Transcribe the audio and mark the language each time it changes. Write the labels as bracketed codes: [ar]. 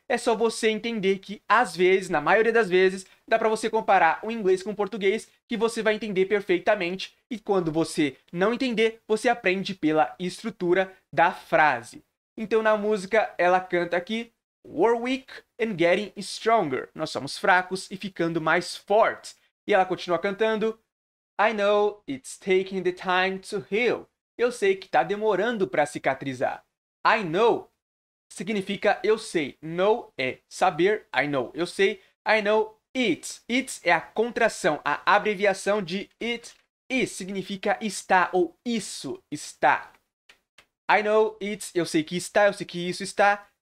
[pt] É só você entender que, às vezes, na maioria das vezes, dá para você comparar o inglês com o português, que você vai entender perfeitamente. E quando você não entender, você aprende pela estrutura da frase. Então na música ela canta aqui: [en] We're weak and getting stronger. [pt] Nós somos fracos e ficando mais fortes. E ela continua cantando: [en] I know it's taking the time to heal. [pt] Eu sei que está demorando para cicatrizar. [en] I know [pt] significa eu sei. Know é saber. I know, eu sei. [en] I know it. [pt] It é a contração, a abreviação de it is. Significa está ou isso está. [en] I know it's, [pt] eu sei que está, eu sei que isso está.